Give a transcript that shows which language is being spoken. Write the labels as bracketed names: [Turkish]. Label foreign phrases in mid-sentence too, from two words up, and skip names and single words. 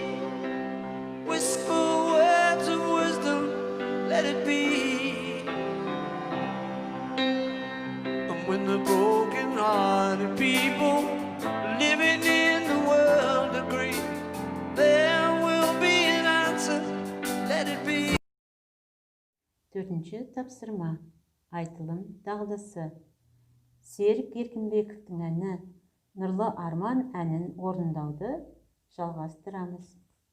[English] Whisper words of wisdom, let it be. And when the broken-hearted people living in the world agree, there will be an answer, let it be. [Kazakh] Төртінші тапсырма айтылым дағдысы. Серік Еркінбековтің әні Нұрлы Арман әнін орындауды жалғастырамыз.